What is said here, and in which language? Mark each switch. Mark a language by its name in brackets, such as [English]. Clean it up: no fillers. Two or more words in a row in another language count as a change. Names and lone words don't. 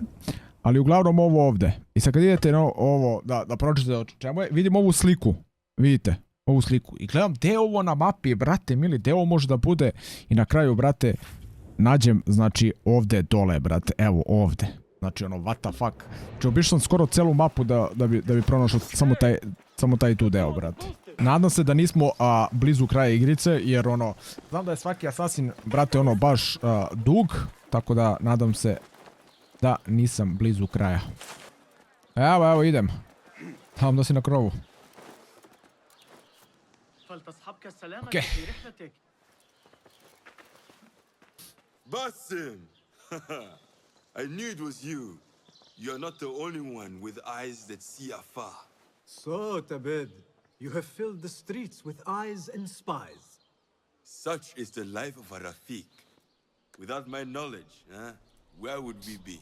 [Serbian] Ali uglavnom ovo ovdje. I sad kad idete na ovo da pročitate o čemu je, vidim ovu sliku. Vidite, ovu sliku. I gledam gdje je ovo na mapi, brate mili, gdje ovo može da bude. I na kraju, brate, nađem, znači, ovdje dole, brate. Evo, ovdje. Znači, [English] what the fuck. [Serbian] Znači, obišao sam skoro celu mapu da bi pronašao samo taj tu deo, brate. Nadam se da nismo blizu kraja igrice, jer znam da je svaki asasin, brate, baš dug. Tako da, nadam se da nisam blizu kraja. Evo, idem. Tamo da si na krovu. Okej. [English] Basim! I knew it was you. You're not the only one with eyes that see afar. So, Tabid, you have filled the streets with eyes and spies. Such is the life of a Rafiq. Without my knowledge, where would we be?